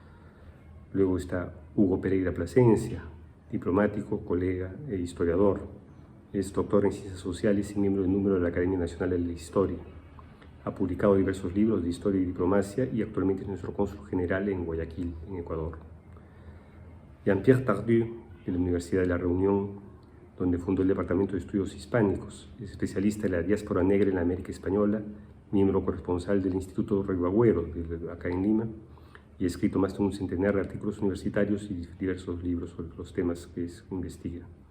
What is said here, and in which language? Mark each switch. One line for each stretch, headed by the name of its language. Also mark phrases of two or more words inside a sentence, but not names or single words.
Spanish: Luego está Hugo Pereira Plasencia, diplomático, colega e historiador. Es doctor en Ciencias Sociales y miembro del número de la Academia Nacional de la Historia. Ha publicado diversos libros de historia y diplomacia y actualmente es nuestro cónsul general en Guayaquil, en Ecuador. Jean-Pierre Tardieu, de la Universidad de La Reunión, donde fundó el Departamento de Estudios Hispánicos. Es especialista en la diáspora negra en la América Española, miembro corresponsal del Instituto Ribagüero, acá en Lima, y ha escrito más de un centenar de artículos universitarios y diversos libros sobre los temas que investiga.